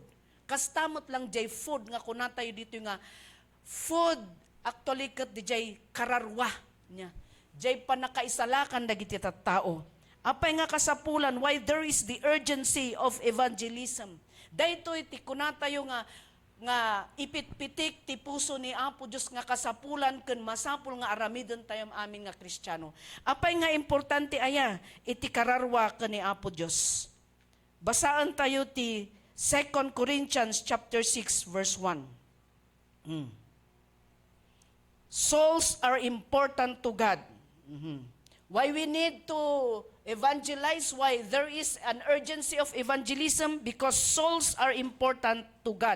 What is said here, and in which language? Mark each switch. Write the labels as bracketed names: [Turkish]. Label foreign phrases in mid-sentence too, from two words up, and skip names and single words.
[Iloko] Kastamot lang jay food, nga kunatayo dito nga, food, actually kat DJ, kararwa niya. Jay panakaisalakan dagiti tattao. Apay nga kasapulan, [English] why there is the urgency of evangelism. [Iloko] Dahito iti kunatayo nga ipitpitik ti puso ni Apo Diyos nga kasapulan ken masapul nga aramiden tayong amin nga Kristiyano. Apay nga importante aya iti kararwa ken ni Apo Diyos. Basaan tayo ti 2 Corinthians chapter 6 verse 1. [English] Souls are important to God. Why we need to evangelize? Why there is an urgency of evangelism? Because souls are important to God.